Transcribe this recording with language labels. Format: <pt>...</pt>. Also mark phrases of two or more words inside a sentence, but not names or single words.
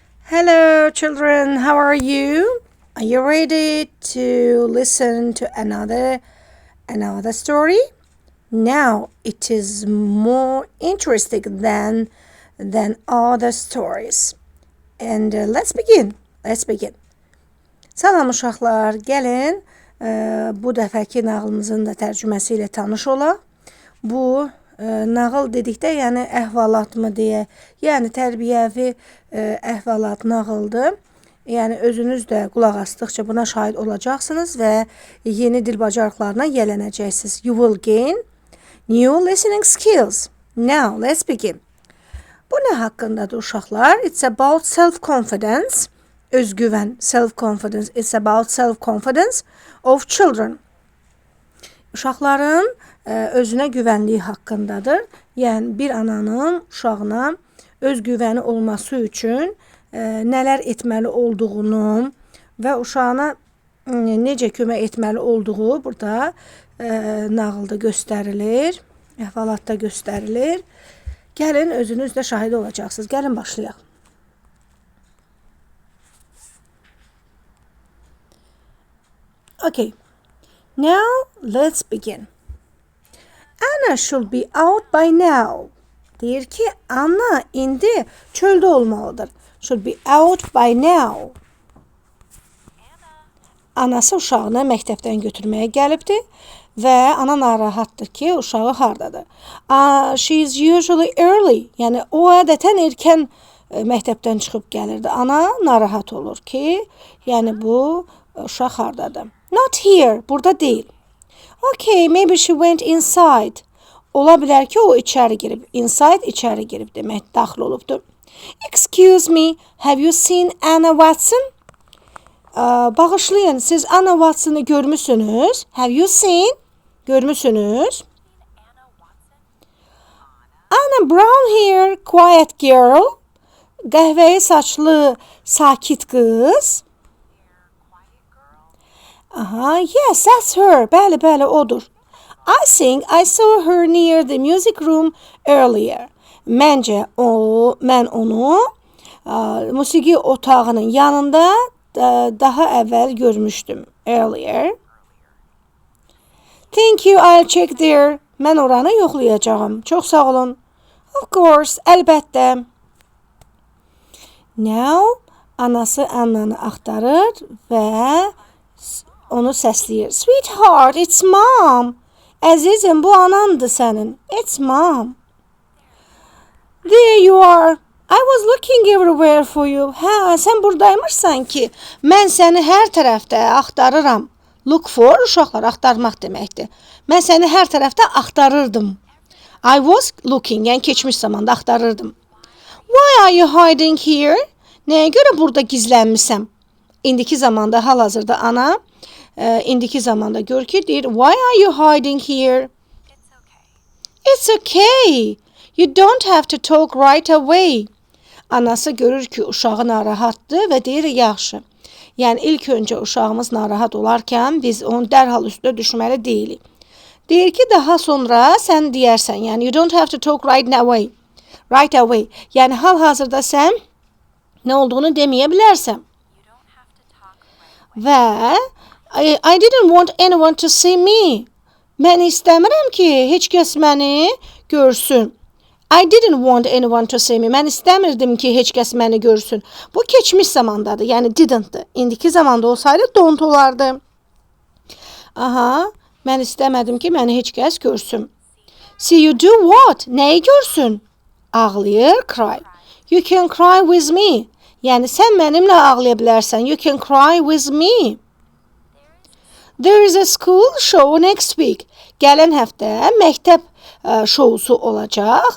<en>Hello, children. How are you? Are you ready to listen to another story? Now it is more interesting than other stories. And let's begin. Let's begin.</en> <az>Salam uşaqlar, gəlin bu dəfəki nağılımızın da tərcüməsi ilə tanış olaq. Bu nağıl dedikdə, yəni əhvalatmı deyə, yəni tərbiyəvi əhvalat nağıldır. Yəni özünüz də qulaq asdıqca buna şahid olacaqsınız və yeni dil bacarıqlarına yiyələnəcəksiniz.</az> <en>You will gain new listening skills. Now, let's begin.</en> <az>Bu nə haqqındadır uşaqlar?</az> <en>It's about self-confidence. Özgüvən, self-confidence. It's about self-confidence of children.</en> <az>Uşaqların özünə güvənliyi haqqındadır. Yəni bir ananın uşağına özgüvəni olması üçün nələr etməli olduğunu və uşağına necə kömək etməli olduğu burada nağılda göstərilir, əhvalatda göstərilir. Gəlin özünüz də şahid olacaqsınız. Gəlin başlayaq.</az> <en>Okay. Now let's begin. Anna should be out by now.</en> <az>Deyir ki, Anna indi çöldə olmalıdır.</az> <en>Should be out by now.</en> <az>Anası uşağını məktəbdən götürməyə gəlibdi və ana narahatdır ki, uşağı hardadır.</az> <en>She is usually early.</en> <az>Yəni o adətən erkən məktəbdən çıxıb gəlirdi. Ana narahat olur ki, yəni bu uşaq hardadır.</az> <en>Not here,</en> <az>burada deyil.</az> <en>Okay, maybe she went inside.</en> <az>Ola bilər ki, o içəri girib. Inside içəri girib demək, daxil olubdur.</az> <en>Excuse me, have you seen Anna Watson?</en> <az>Bağışlayın, siz Anna Watson'ı görmüsünüz?</az> <en>Have you seen? Görmüsünüz? Anna Brown here, quiet girl.</en> <az>Qəhvəyi saçlı, sakit qız.</az> <en>Yes, that's her.</en> <az>Bəli, odur.</az> <en>I think I saw her near the music room earlier.</en> <az>Məncə mən onu musiqi otağının yanında daha əvvəl görmüşdüm.</az> <en>Earlier. Thank you, I'll check there.</en> <az>Mən oranı yoxlayacağım. Çox sağ olun.</az> <en>Of course,</en> <az>əlbəttə. Now, anası Anna'nı axtarır və onu səsləyir.</az> <en>Sweetheart, it's mom.</en> <az>Əzizim, bu anandır sənin.</az> <en>It's mom. There you are. I was looking everywhere for you.</en> <az>Hə, sən buradaymışsan ki, mən səni hər tərəfdə axtarıram.</az> <en>Look for,</en> <az>uşaqlar, axtarmaq deməkdir. Mən səni hər tərəfdə axtarırdım.</az> <en>I was looking,</en> <az>yəni keçmiş zamanda axtarırdım.</az> <en>Why are you hiding here?</en> <az>Nəyə görə burada gizlənmisən? İndiki zamanda, hal-hazırda ana, indiki zamanda gör ki, deyir,</az> <en>why are you hiding here? It's okay. You don't have to talk right away.</en> <az>Anası görür ki, uşağı narahatdır və deyir, yaxşı. Yəni, ilk öncə uşağımız narahat olarkən biz onun dərhal üstünə düşməli deyilik. Deyir ki, daha sonra sən deyərsən, yəni,</az> <en>you don't have to talk right away. Right away.</en> <az>Yəni, hal-hazırda sən nə olduğunu deməyə bilərsən.</az> <en>Və I didn't want anyone to see me.</en> <az>Mən istəmirəm ki, heç kəs məni görsün.</az> <en>I didn't want anyone to see me.</en> <az>Mən istəmirdim ki, heç kəs məni görsün. Bu keçmiş zamandadır, yəni didn't-dır. İndiki zamanda olsaydı don't olardı. Mən istəmədim ki, məni heç kəs görsün.</az> <en>See you do what?</en> <az>Nəyi görsün? Ağlayır, cry.</az> <en>You can cry with me.</en> <az>Yəni sən mənimlə ağlaya bilərsən.</az> <en>You can cry with me. There is a school show next week.</en> <az>Gələn həftə məktəb şousu olacaq.</az>